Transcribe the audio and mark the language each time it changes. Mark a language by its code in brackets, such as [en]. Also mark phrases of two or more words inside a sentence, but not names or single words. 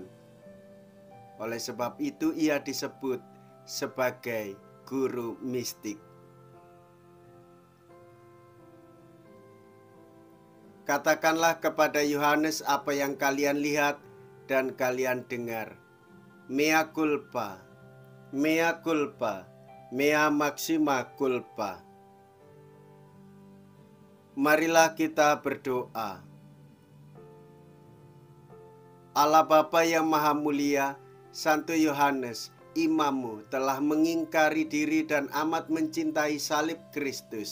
[id] Oleh sebab itu ia disebut sebagai guru mistik. Katakanlah kepada Yohanes apa yang kalian lihat dan kalian dengar. [la] Mea culpa, mea culpa, mea maxima culpa. [id] Marilah kita berdoa. Allah Bapa yang Maha Mulia, Santo Yohanes, imammu, telah mengingkari diri dan amat mencintai salib Kristus.